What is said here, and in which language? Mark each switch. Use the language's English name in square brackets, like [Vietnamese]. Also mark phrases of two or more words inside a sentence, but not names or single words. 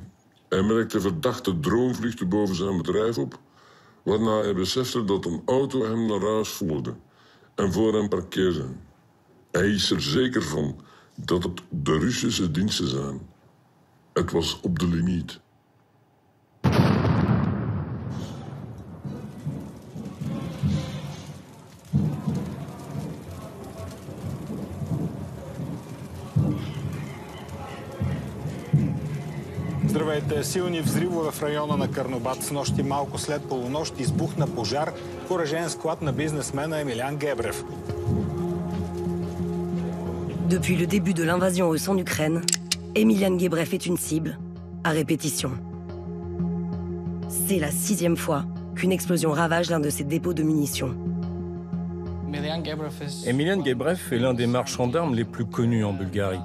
[Dutch] Hij merkte verdachte droomvluchten boven zijn bedrijf op, waarna hij besefte dat een auto hem naar huis volgde en voor hem parkeerde. Hij is er zeker van dat het de Russische diensten zijn. Het was op de limiet. [Bulgarian] Здравейте! Силни взривове в района на Карнобат. С нощи малко след полунощ избухна пожар в оръжеен склад на бизнесмена Емилиан Гебрев. [French] Depuis le début de l'invasion russe en Ukraine, Emilian Gebrev est une cible, à répétition. C'est la 6e fois qu'une explosion ravage l'un de ses dépôts de munitions. Emilian Gebrev est l'un des marchands d'armes les plus connus en Bulgarie.